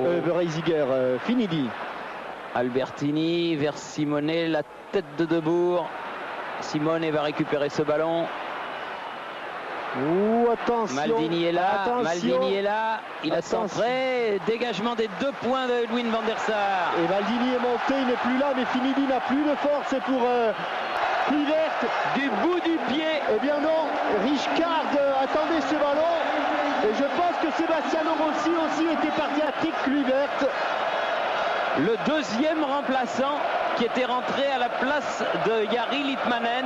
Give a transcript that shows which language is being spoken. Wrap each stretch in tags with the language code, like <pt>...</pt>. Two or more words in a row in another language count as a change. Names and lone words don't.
<fr>Reisiger, Finidi. Albertini vers Simone. La tête de Debourg. Simone va récupérer ce ballon. Attention. Maldini est là. Attention. Maldini est là. Il a centré. Dégagement des 2 points de Edwin van der Sar. Et Maldini est monté. Il n'est plus là. Mais Finidi n'a plus de force. C'est pour Kluivert. Du bout du pied. Eh bien non. Richcard attendait ce ballon. Et je pense que Sebastiano Rossi aussi était parti à tic. Kluivert. Le deuxième remplaçant qui était rentré à la place de Jari Litmanen.</fr>